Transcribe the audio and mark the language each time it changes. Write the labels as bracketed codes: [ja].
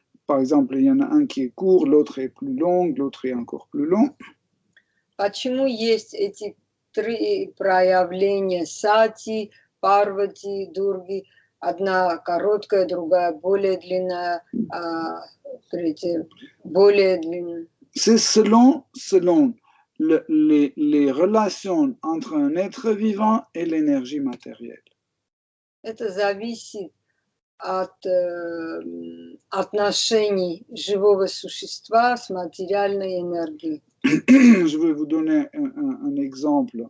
[fr] Par exemple, il y en a un qui est court, l'autre est plus long, l'autre est encore plus long. [ru] Почему есть эти три проявления Сати, Парвати, Дурги? Одна короткая, другая более длинная, а третья более длинная. [fr] C'est selon les relations entre un être vivant et l'énergie matérielle. [ru] Это зависит от отношений живого существа с материальной энергией. [fr] Je vais vous donner un exemple.